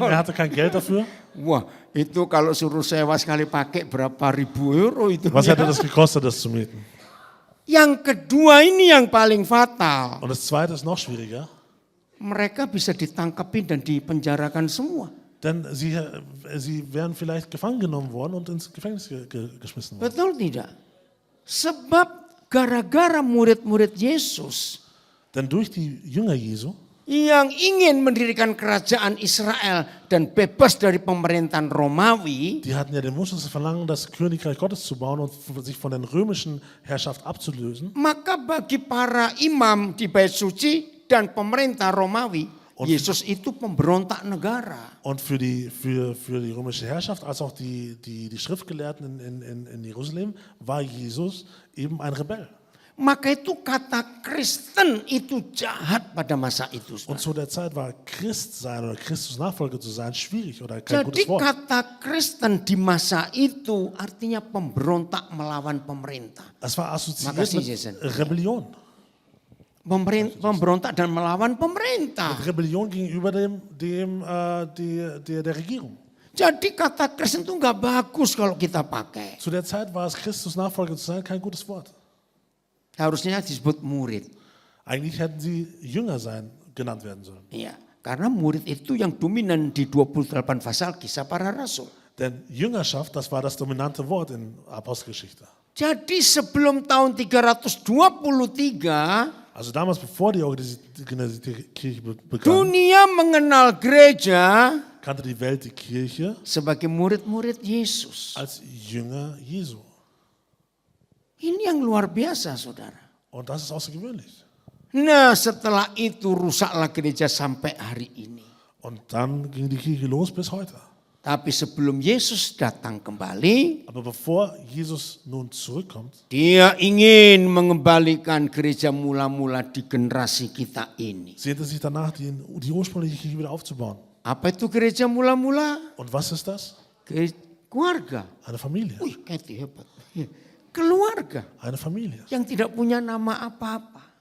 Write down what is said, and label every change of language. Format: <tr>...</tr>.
<de>einen, er hatte kein Geld dafür.</de> <id>Wah, itu kalau suruh sewa sekali pakai berapa ribu euro itu.</id> <de>Was</de> <id>ya.</id> <de>hätte das gekostet, das zu mieten?</de> <id>Yang kedua ini yang paling fatal.</id> <de>Und das zweite ist noch schwieriger.</de> <id>mereka bisa ditangkapin dan dipenjarakan semua.</id> <de>Denn sie wären vielleicht gefangen genommen worden und ins Gefängnis geschmissen worden.</de> <id>Betul tidak? Sebab gara-gara murid-murid Yesus</id> <de>Denn durch die Jünger Jesu,</de> <id>yang ingin mendirikan kerajaan Israel dan bebas dari pemerintahan Romawi,</id> <de>die hatten ja den Wunsch, das Verlangen, das Königreich Gottes zu bauen und sich von der römischen Herrschaft abzulösen.</de> <id>maka bagi para imam di Bait Suci dan pemerintah Romawi, Yesus itu pemberontak negara.</id> <de>Und für die römische Herrschaft, als auch die Schriftgelehrten in Jerusalem, war Jesus eben ein Rebell.</de> <id>Maka itu kata Kristen itu jahat pada masa itu.</id> <de>Und zu der Zeit war Christ sein oder Christus Nachfolger zu sein schwierig oder kein</de> <id>Jadi</id> <de>gutes Wort.</de> <id>kata Kristen di masa itu artinya pemberontak melawan pemerintah.</id> <de>Es war assoziiert</de> <id>Makasih,</id> <de>mit</de> <id>Jason.</id> <de>Rebellion.</de> <id>Pemberontak dan melawan pemerintah.</id> <de>Mit Rebellion gegenüber der Regierung.</de> <id>Jadi kata Kristen itu nggak bagus kalau kita pakai.</id> <de>Zu der Zeit war es Christus Nachfolger zu sein kein gutes Wort.</de> <id>Harusnya disebut murid.</id> <de>Eigentlich hätten sie Jünger genannt werden sollen.</de> <id>Iya, karena murid itu yang dominan di 28 pasal Kisah Para Rasul.</id> <de>Denn Jüngerschaft, das war das dominante Wort in Apostelgeschichte.</de> <id>Jadi sebelum tahun 323,</id> <de>Also damals, bevor die organisierte Kirche begann,</de> <id>dunia mengenal gereja</id> <de>kannte die Welt die Kirche</de> <id>sebagai murid-murid Yesus.</id> <de>als Jünger Jesu.</de> <id>Ini yang luar biasa, saudara.</id> <de>Und das ist außergewöhnlich.</de> <id>Nah, setelah itu rusaklah gereja sampai hari ini.</id> <de>Und dann ging die Kirche los bis heute.</de> <id>Tapi sebelum Yesus datang kembali,</id> <de>Aber bevor Jesus nun zurückkommt,</de> <id>dia ingin mengembalikan gereja mula-mula di generasi kita ini.</id> <de>sehnt er sich danach, die ursprüngliche Kirche wieder aufzubauen.</de> <id>Apa itu gereja mula-mula?</id> <de>Und was ist das?</de> <id>Keluarga.</id> <de>Eine Familie.</de> <id>Wih, Kathy hebat. Keluarga</id> <de>Eine Familie,</de> <id>yang tidak punya nama apa-apa.</id>